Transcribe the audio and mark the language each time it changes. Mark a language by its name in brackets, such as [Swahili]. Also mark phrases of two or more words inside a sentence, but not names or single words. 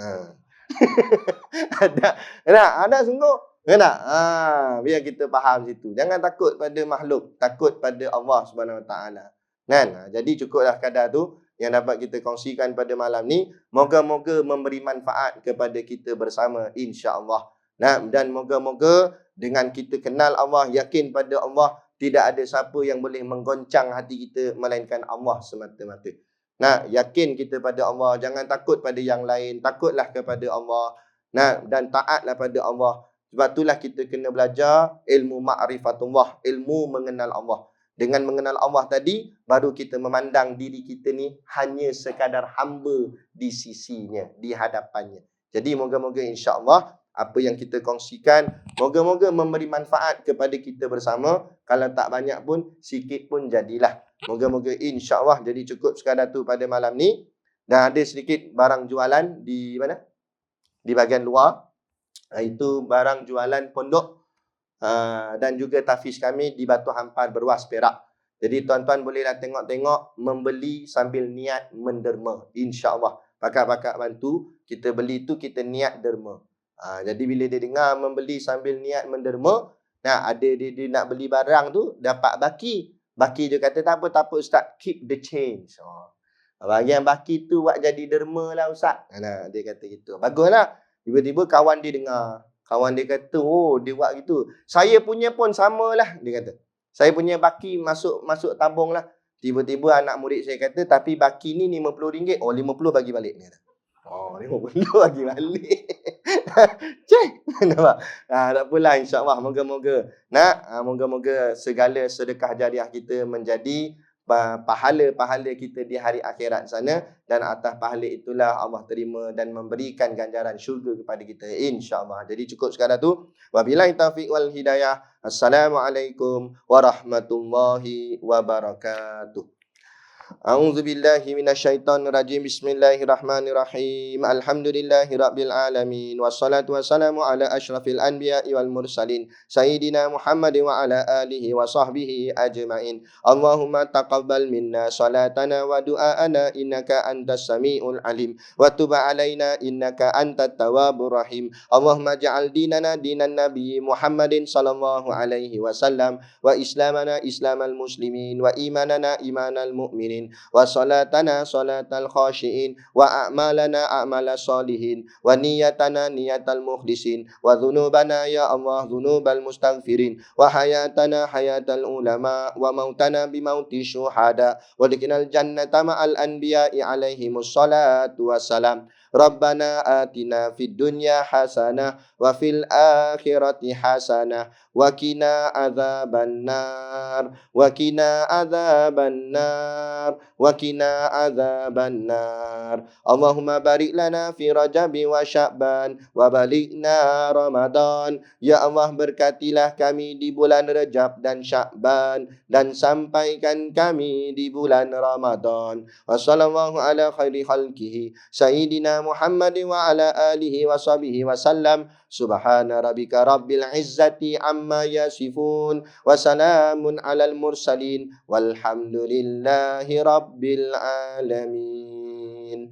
[Malay] Ada sungguh. Tak? Biar kita faham situ. Jangan takut pada makhluk, takut pada Allah [Arabic] سبحانه وتعالى. [Malay] Kan? Jadi cukuplah kadar tu yang dapat kita kongsikan pada malam ni. Moga-moga memberi manfaat kepada kita bersama, [Arabic] إن شاء الله. [Malay] Dan moga-moga dengan kita kenal Allah, yakin pada Allah, tidak ada siapa yang boleh menggoncang hati kita melainkan Allah semata-mata. Yakin kita pada Allah, jangan takut pada yang lain, takutlah kepada Allah. Dan taatlah pada Allah. Sebab itulah kita kena belajar ilmu ma'rifatullah, ilmu mengenal Allah. Dengan mengenal Allah tadi, baru kita memandang diri kita ni hanya sekadar hamba di sisinya, di hadapannya. Jadi moga-moga [Arabic] إن شاء الله [Malay] apa yang kita kongsikan, moga-moga memberi manfaat kepada kita bersama. Kalau tak banyak pun, sikit pun jadilah. Moga-moga [Arabic] إن شاء الله [Malay] jadi cukup sekadar tu pada malam ni. Dan ada sedikit barang jualan di mana? Di bahagian luar. Itu barang jualan pondok dan juga tafiz kami di Batu Hampar Beruas Perak. Jadi tuan-tuan bolehlah tengok-tengok, membeli sambil niat menderma, [Arabic] إن شاء الله. [Malay] Pakak-pakak bantu, kita beli tu kita niat derma. Jadi bila dia dengar membeli sambil niat menderma, ada dia nak beli barang tu dapat baki. Baki dia kata tak apa ustaz, [English] keep the change. [Malay] Bahagian baki tu buat jadi derma lah ustaz. Dia kata gitu. Baguslah. Tiba-tiba kawan dia dengar. Kawan dia kata, oh dia buat gitu. Saya punya pun samalah, dia kata. Saya punya baki masuk tabung lah. Tiba-tiba anak murid saya kata, tapi baki ni RM50. Oh, 50 bagi balik. Dia kata. Oh, 50 bagi balik. Cek. Nampak? Tak apalah, [Arabic] إن شاء الله. [Malay] Moga-moga. Moga-moga segala sedekah jariah kita menjadi pahala-pahala kita di hari akhirat sana, dan atas pahala itulah Allah terima dan memberikan ganjaran syurga kepada kita, [Arabic] إن شاء الله. [Malay] Jadi cukup sekadar tu. [Arabic] وبالله التوفيق والهداية. السلام عليكم ورحمة الله وبركاته. أعوذ بالله من الشيطان الرجيم. بسم الله الرحمن الرحيم. الحمد لله رب العالمين. والصلاة والسلام على أشرف الأنبياء والمرسلين سيدنا محمد وعلى آله وصحبه أجمعين. اللهم تقبل منا صلاتنا ودعاءنا إنك أنت السميع العليم وتب علينا إنك أنت التواب الرحيم. اللهم اجعل ديننا دين النبي محمد صلى الله عليه وسلم وإسلامنا إسلام المسلمين وإيماننا إيمان المؤمنين وصلاتنا صلاة الخاشعين وأعمالنا أعمال الصالحين ونيتنا نية المخلصين وذنوبنا يا الله ذنوب المستغفرين وحياتنا حياة العلماء وموتنا بموت الشهداء وأدخلنا الجنة مع الأنبياء عليهم الصلاة والسلام. ربنا آتنا في الدنيا حسنة وفي الآخرة حسنة وقنا عذاب النار وقنا عذاب النار. النار وقنا عذاب النار اللهم بارك لنا في رجب وشعبان وبلغنا رمضان. [Malay] Ya Allah, berkatilah kami di bulan Rajab dan Sya'ban dan sampaikan kami di bulan Ramadan. [Arabic] وصلى الله على خير خلقه سيدنا محمد وعلى آله وصحبه وسلم. سبحان ربك رب العزة عما يصفون وسلام على المرسلين والحمد لله رب العالمين.